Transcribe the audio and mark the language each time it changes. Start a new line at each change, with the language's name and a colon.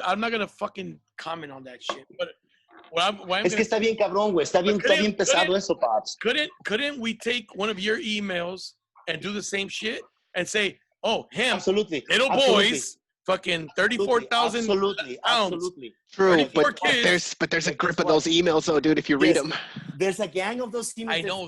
English: I'm not gonna fucking comment on that shit. But
Spanish: es que está bien cabrón, güey. Está bien pesado eso, Pops.
English: Couldn't we take one of your emails and do the same shit and say, oh, him, absolutely, little boys, fucking 34,000 absolutely. True, but there's a grip of those emails, though, dude. If you read them, there's a gang of those emails. I know